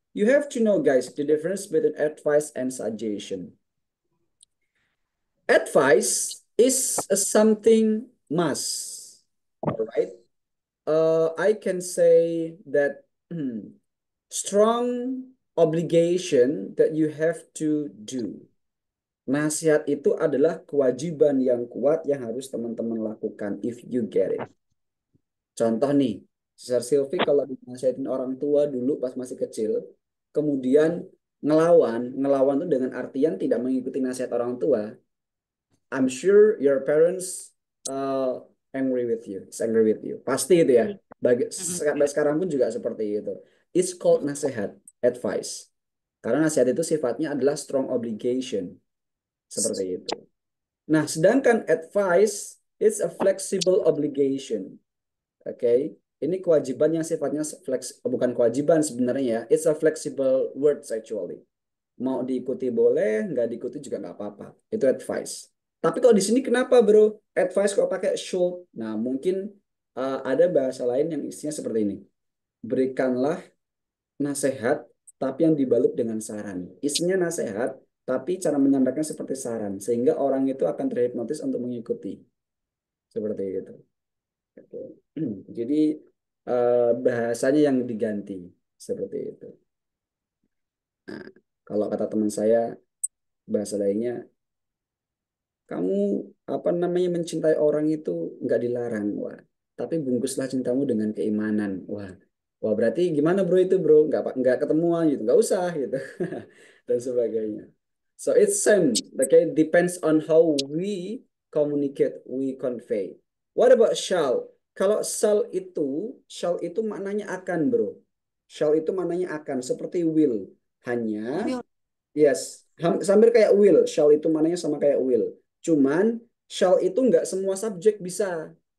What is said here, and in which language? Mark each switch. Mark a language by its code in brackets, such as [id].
[en] You have to know, guys, the difference between advice and suggestion. Advice is something must. All right. I can say that strong obligation that you have to do. [id] Nasihat itu adalah kewajiban yang kuat yang harus teman-teman lakukan [en] if you get it. [id] Contoh nih, Sister Sylvie kalau dinasihatin orang tua dulu pas masih kecil, kemudian ngelawan itu dengan artian tidak mengikuti nasihat orang tua, [en] I'm sure your parents angry with you, [id] pasti itu ya. Sampai sekarang pun juga seperti itu. [en] It's called nasihat, advice. [id] Karena nasihat itu sifatnya adalah strong obligation. Seperti itu. Nah, sedangkan [en] advice, it's a flexible obligation. [id] Oke, ini kewajiban yang sifatnya bukan kewajiban sebenarnya ya. [en] It's a flexible words actually. [id] Mau diikuti boleh, nggak diikuti juga nggak apa-apa. Itu advice. Tapi kalau di sini kenapa bro? Advice kok pakai should? Nah, mungkin ada bahasa lain yang isinya seperti ini. Berikanlah nasihat, tapi yang dibalut dengan saran. Isinya nasihat, tapi cara menyampaikan seperti saran, sehingga orang itu akan terhipnotis untuk mengikuti. Seperti itu. Oke. Jadi bahasanya yang diganti. Seperti itu. Nah, kalau kata teman saya, bahasa lainnya, kamu mencintai orang itu nggak dilarang, wah. Tapi bungkuslah cintamu dengan keimanan, wah. Wah berarti gimana bro itu bro? Nggak ketemuan gitu, nggak usah gitu dan sebagainya. [en] So it's same, okay? Depends on how we communicate, we convey. What about shall? [id] Kalau shall itu maknanya akan bro. Shall itu maknanya akan, seperti will. Hanya, yes, hampir kayak will. Shall itu maknanya sama kayak will. Cuman shall itu nggak semua subjek bisa.